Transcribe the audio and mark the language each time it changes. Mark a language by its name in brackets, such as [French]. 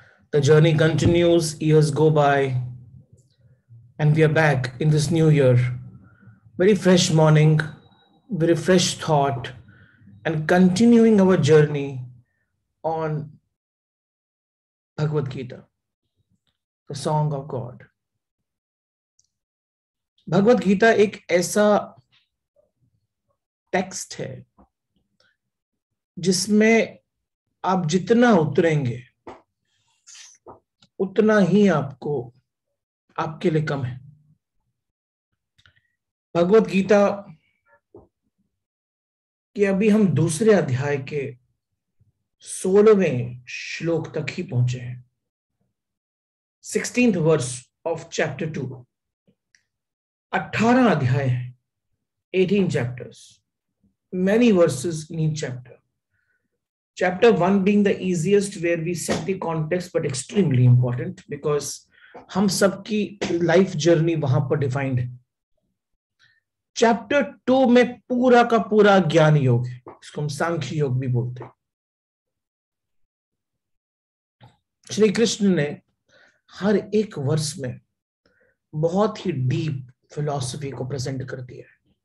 [English] The journey continues, years go by, and we are back in this new year. Very fresh morning, very fresh thought, and continuing our journey on Bhagavad Gita, the song of God. [Hindi] Bhagavad Gita एक ऐसा text है जिसमें आप जितना उतरेंगे उतना ही आपको आपके लिए कम है। भगवत गीता के अभी हम दूसरे अध्याय के 16वें श्लोक तक ही पहुंचे हैं। [English] 16th verse of chapter 2। [Hindi] 18 अध्याय है, [English] 18 chapters, many verses in each chapter. Chapter 1 being the easiest, where we set the context, but extremely important because [Hindi] हम सबकी लाइफ जर्नी वहां पर डिफाइंड है। चैप्टर 2 में पूरा का पूरा ज्ञान योग है, इसको हम सांख्य योग भी बोलते हैं। श्री कृष्ण ने हर एक वर्ष में बहुत ही डीप फिलॉसफी को प्रेजेंट कर दिया है।